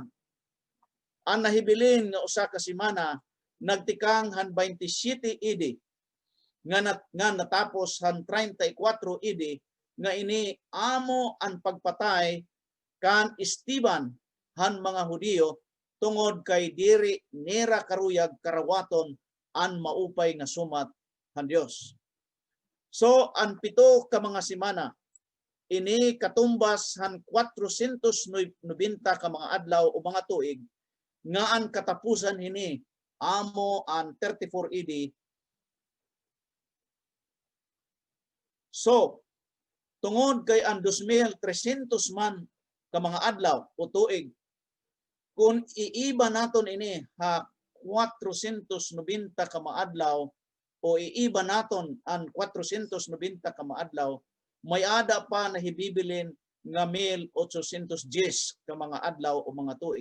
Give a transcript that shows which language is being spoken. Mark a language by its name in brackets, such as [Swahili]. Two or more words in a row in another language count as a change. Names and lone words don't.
[Waray] Ang nahibilin nga usa ka simana nagtikang han 27 AD nga natapos han 34 AD nga ini amo ang pagpatay kan Esteban han mga Hudiyo tungod kay diri nera karuyag karawaton ang maupay nga sumat han Dios. So ang 7 ka mga simana ini katumbas han 490 ka mga adlaw o mga tuig nga ang katapusan hini amo ang 34 AD. So tungod kay ang 2,300 man ka mga adlaw o tuig kung iiba naton ini ha 490 ka mga adlaw o iiba naton ang 490 ka maadlaw, may ada pa na hibibilin nga 1810 ka mga adlaw o mga tuig.